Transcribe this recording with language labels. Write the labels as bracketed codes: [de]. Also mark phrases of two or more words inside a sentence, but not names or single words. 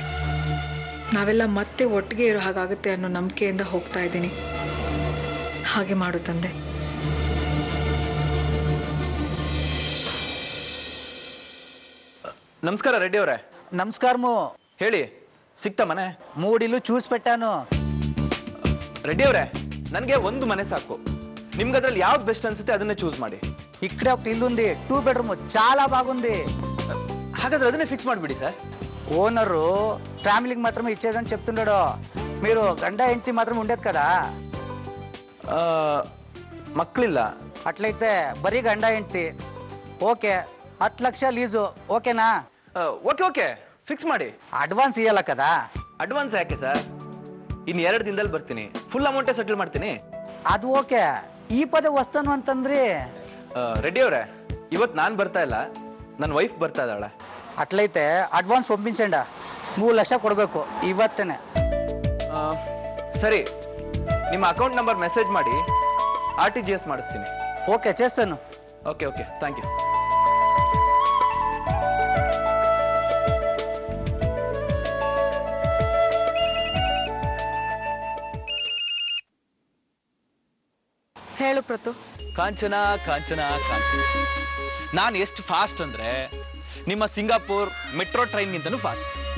[kn] ನಾವೆಲ್ಲ ಮತ್ತೆ ಒಟ್ಟಿಗೆ ಇರೋ ಹಾಗಾಗುತ್ತೆ ಅನ್ನೋ ನಂಬಿಕೆಯಿಂದ ಹೋಗ್ತಾ ಇದ್ದೀನಿ. ಹಾಗೆ ಮಾಡು ತಂದೆ. ನಮಸ್ಕಾರ ರೆಡ್ಡಿ ಅವರೇ. [te] నమస్కారము. [kn] ಹೇಳಿ, ಸಿಕ್ತಾ ಮನೆ? [te] 3 ఇల్లు చూసి పెట్టాను. [kn] ರೆಡ್ಡಿ ಅವರೇ, ನನಗೆ ಒಂದು ಮನೆ ಸಾಕು. ನಿಮ್ಗೆ ಅದ್ರಲ್ಲಿ ಯಾವ್ದು ಬೆಸ್ಟ್ ಅನ್ಸುತ್ತೆ ಅದನ್ನೇ ಚೂಸ್ ಮಾಡಿ. [te] ఇక్కడే ఒక ఇల్లు ఉంది, 2 బెడ్రూమ్, చాలా బాగుంది. [kn] ಹಾಗಾದ್ರೆ ಅದನ್ನೇ ಫಿಕ್ಸ್ ಮಾಡಿಬಿಡಿ ಸರ್. [te] ఓనరు ఫ్యామిలీకి మాత్రమే ఇచ్చేదని చెప్తున్నాడు. మీరు [kn] ಗಂಡ ಹೆಂಡತಿ [te] మాత్రం ఉండేది కదా? [kn] ಮಕ್ಕಳಿಲ್ಲ. [te] అట్లయితే [kn] ಬರೀ ಗಂಡ ಹೆಂಡತಿ. [te] ఓకే, 10 లక్ష లీజు, ఓకేనా? [kn] ಓಕೆ ಓಕೆ, ಫಿಕ್ಸ್ ಮಾಡಿ. [te] అడ్వాన్స్ ఇవ్వాల కదా? [kn] ಅಡ್ವಾನ್ಸ್ ಯಾಕೆ ಸರ್? ಇನ್ನು 2 ದಿನದಲ್ಲಿ ಬರ್ತೀನಿ, [en] full amount [kn] ಸೆಟಲ್ ಮಾಡ್ತೀನಿ. ಅದು ಓಕೆ. [te] ఈ పదే వస్తాను [kn] ಅಂತಂದ್ರಿ. ರೆಡ್ಡಿ ಅವರೇ, ಇವತ್ತು ನಾನು ಬರ್ತಾ ಇಲ್ಲ, ನನ್ನ ವೈಫ್ ಬರ್ತಾ ಇದ್ದಾಳೆ. [te] అట్లయితే అడ్వాన్స్ పంపించండి. 3 లక్ష [kn] ಕೊಡಬೇಕು ಇವತ್ತೇನೆ. ಸರಿ, ನಿಮ್ಮ [en] account number [kn] ಮೆಸೇಜ್ ಮಾಡಿ, RTGS ಮಾಡಿಸ್ತೀನಿ. [te] ఓకే, చేస్తాను. [kn] ಓಕೆ ಓಕೆ, [en] thank you. [kn] ಹೇಳು ಪ್ರತು. ಕಾಂಚನ ಕಾಂಚನ ಕಾಂಚನ, ನಾನು ಎಷ್ಟು ಫಾಸ್ಟ್ ಅಂದ್ರೆ ನಿಮ್ಮ ಸಿಂಗಾಪುರ್ [en] metro train [kn] ಗಿಂತನೂ ಫಾಸ್ಟ್.